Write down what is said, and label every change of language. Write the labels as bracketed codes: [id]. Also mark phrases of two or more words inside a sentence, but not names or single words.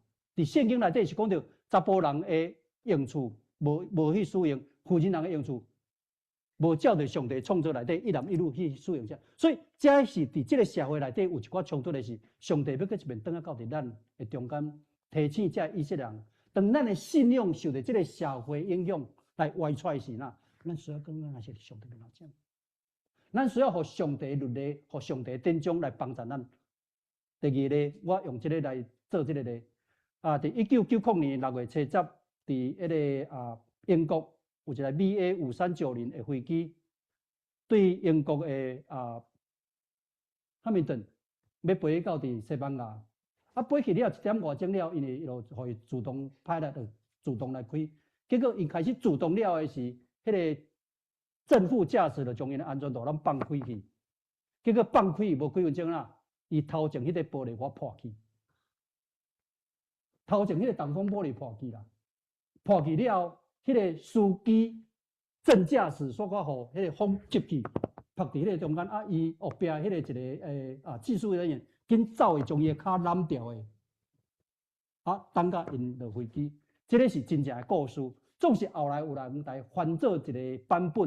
[nan] 伫圣经内底是讲到查甫人的用处无去使用，妇人人的用处无照着上帝创造内底一男一女去使用者，所以这是伫即个社会内底有一寡冲突的是，上帝要搁一面转到伫咱的中间提醒这以色列人，当咱的信仰受到即个社会影响来歪出时呐，咱需要跟咱是上帝面头前，咱需要互上帝律例、互上帝典章来帮助咱。第二个，我用这个来做这个例。伫1990年6月7日，伫迄个英国有一台 BA5390 的飞机，对英国的汉密顿要飞到伫西班牙，飞去了1点外钟了，因为就互伊自动派来，自动来开。结果伊开始自动了的是，迄个正副驾驶就将因的安全带拢放开去，结果放开无几分钟啦，伊头前迄个玻璃瓦破去。头前迄个挡风玻璃破去啦，破去了后，迄个司机正驾驶所讲互迄个风接去，拍伫迄个中间伊后壁迄个一个技术人员紧走去将伊的骹揽掉的，等甲因落飞机。这个是真正的故事， 总是后来有人来翻做一个版本。